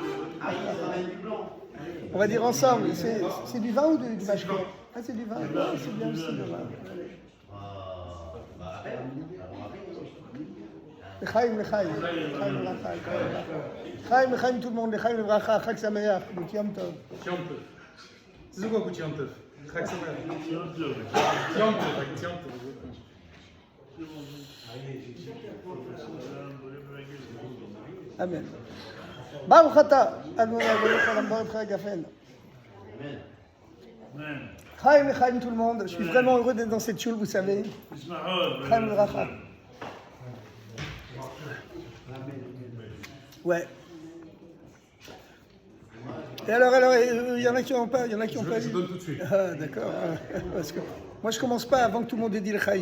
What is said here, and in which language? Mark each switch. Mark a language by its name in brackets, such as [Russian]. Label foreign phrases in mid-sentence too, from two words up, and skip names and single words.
[French] On va dire ensemble, c'est du vin ou du mashko? Ah, c'est du vin, c'est bien aussi le vin. [Hebrew] Chaim, tout le monde, חיים לברכה, חג שמח, יום טוב. [French] C'est quoi [Hebrew] יום טוב? חג שמח. יום טוב. Amen. ברוך אתה אדוני אלהינו עולם ברוך הגפן. Chaim, [French] tout le monde. Je suis vraiment heureux d'être dans cette choule, vous savez. [Hebrew] חיים לברכה. Ouais. [French] Et alors, il y en a qui n'ont pas, Je donne tout de suite. Ah, d'accord. Parce que moi, je commence pas avant que tout le monde ait dit le Chaim.